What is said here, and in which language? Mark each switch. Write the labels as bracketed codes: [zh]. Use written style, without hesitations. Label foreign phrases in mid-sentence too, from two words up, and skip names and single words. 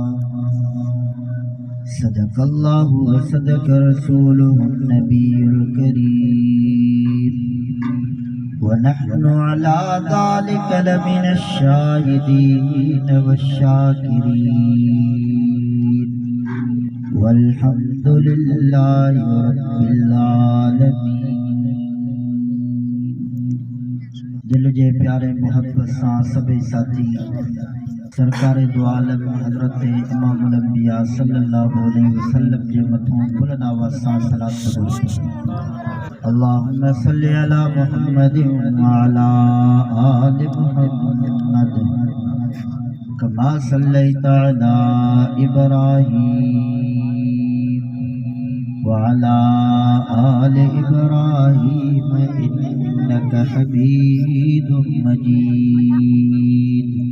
[ar] صدق الله وصدق رسوله النبي الكريم ونحن على ذلك لمن الشاهدين والشاكرين والحمد لله رب العالمين. [sd] दिल जे प्यारे मोहब्बत सां सभई साथी सरकार दो आलम हज़रत [ar] إمام الأنبياء صلى الله عليه وسلم [sd] जे मथों बुलंद आवाज़ सां सलात पढ़ो। [ar] اللهم صل على محمد وعلى آل محمد كما صليت على إبراهيم وعلى آل إبراهيم إنك حميد مجيد.